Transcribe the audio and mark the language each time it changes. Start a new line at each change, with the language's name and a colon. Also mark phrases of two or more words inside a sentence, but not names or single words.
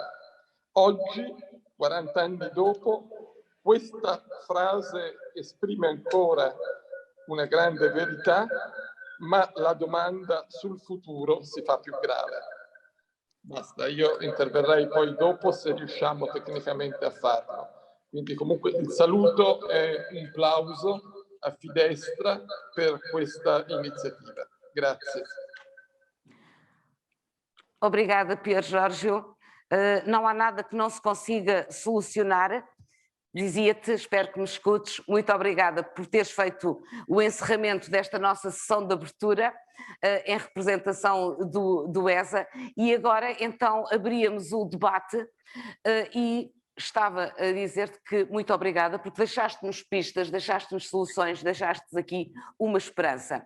Italian: Oggi, 40 anni dopo, questa frase esprime ancora una grande verità, ma la domanda sul futuro si fa più grave. Basta, io interverrei poi dopo se riusciamo tecnicamente a farlo. Quindi comunque il saluto è un plauso a Fidestra per questa iniziativa. Grazie.
Portuguese: Obrigada, Pier Giorgio. Não há nada que não se consiga solucionar. Dizia-te, espero que me escutes, muito obrigada por teres feito o encerramento desta nossa sessão de abertura em representação do ESA, e agora então abríamos o debate e estava a dizer-te que muito obrigada, porque deixaste-nos pistas, deixaste-nos soluções, deixaste-nos aqui uma esperança.